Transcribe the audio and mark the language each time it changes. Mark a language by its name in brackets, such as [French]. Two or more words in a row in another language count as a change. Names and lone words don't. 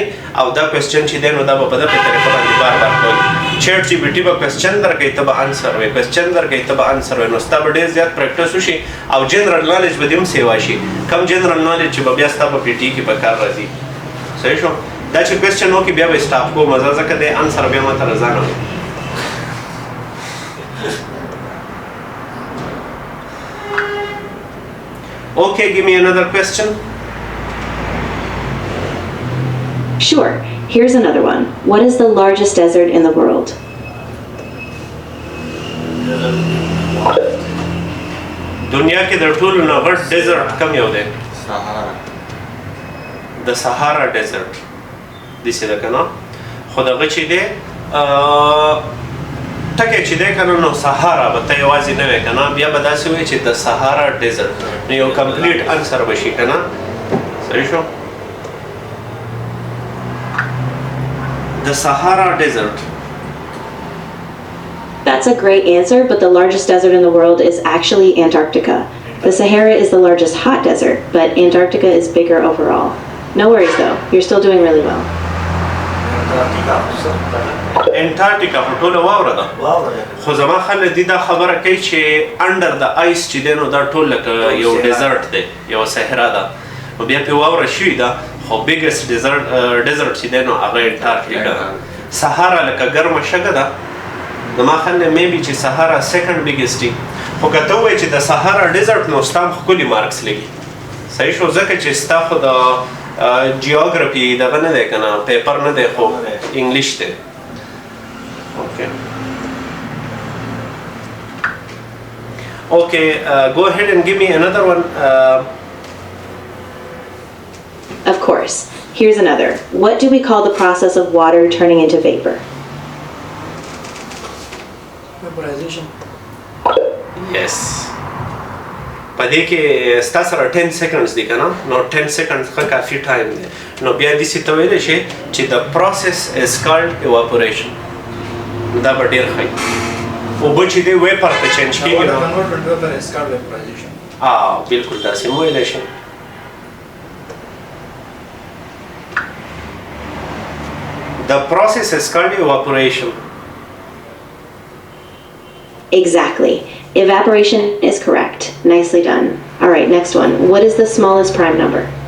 [Pashto] او دا کوېسچن چې دی نو دا به په دغې طریقه باندې بار بار کوئ چیټ جي پي ټي به کوېسچن درکوي ته به انسر وایې کوېسچن درکوي ته به انسر وایې نو ستا به ډېر زیات پریکټس وشي او [English] general knowledge [Pashto] به دې هم سیوا شي کم [English] general knowledge [Pashto] چې به بیا ستا په پي ټي کې په کار راځي صحیح شو دا چې کوېسچن وکړي بیا به سټاپ کوو مزه ځکه دی انسر بیا ما ته رضانه وایي [English] Okay, give me another question. Sure. Here's another one. What is the largest desert in the world? [Pashto] دنیا کې د ټولو نه غټ ډیزرټ کوم یو دی؟ [English] Sahara. [Pashto] د سهارا ډیزرټ داسې ده که نه خو دغه چې دی ټکی چې دی که نه نو سهارا به ته یوازې نه وې که نه بیا به داسې وایي چې د سهارا ډیزرټ نو یو [English] complete answer [Pashto] به شي که نه صحیح شو د سهارا ډیزرټ [English] That's a great answer, but the largest desert in the world is actually Antarctica. The Sahara is the largest hot desert, but Antarctica is bigger overall. No worries though, you're still doing really well. [Pashto] انټارکټیکا په ټوله واوره ده خو زما خلک دي دا خبره کوي چې [English] under the ice [Pashto] چې دی نو دا ټول لکه یو ډیزرټ دی یوه صحرا ده نو بیا پرې واوره شوې ده خو [English] biggest desert [Pashto] چې دی نو هغه انټارکټیکا ده سهارا لکه ګرمه شګه ده زما خلک میبي چې سهارا [English] second biggest [Pashto] دي خو که ته ووایې چې د سهارا ډیزرټ نو ستا هم ښکلي مارکس لګي صحیح شو ځکه چې ستا خو د جیوګرافي دغه نه دی که نه پیپر نه دی خو انګلیش دی Okay. [English] Okay, go ahead and give me another one. Of course. Here's another. What do we call the process of water turning into vapor? Vaporization. Yes. [Pashto] پدې کې ستاسو سره 10 seconds دی کنه نو 10 seconds ښه کافي ټایم دی نو بیا دې څه ته ویلی شي چې [English] the process is called evaporation [Pashto] دا به ډېر ښه وي اوبه چې دی ویپر ته چینج کېږي نو [English] Converted vapor is called vaporization. [Pashto] بالکل داسې مو ویلی شي [English] The process is called evaporation. Exactly. Evaporation is correct. Nicely done. All right, next one. What is the smallest prime number?